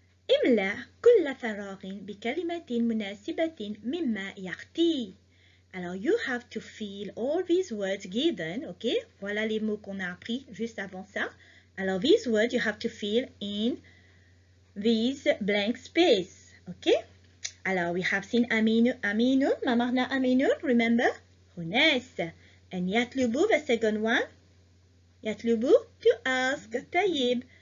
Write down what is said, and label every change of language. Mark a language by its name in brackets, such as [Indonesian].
[Arabic] املأ كل فراغ بكلمة مناسبة مما يأتي. [English] Alors, you have to fill all these words given, okay? [French] Voilà les mots qu'on a appris juste avant ça. [English] Alors, these words you have to fill in these blank space, okay? Alors, we have seen aminun, [Arabic] ma معنى [English] aminun, remember? honest. And yatlubu, the second one. Yatlubu, to ask, tayyib.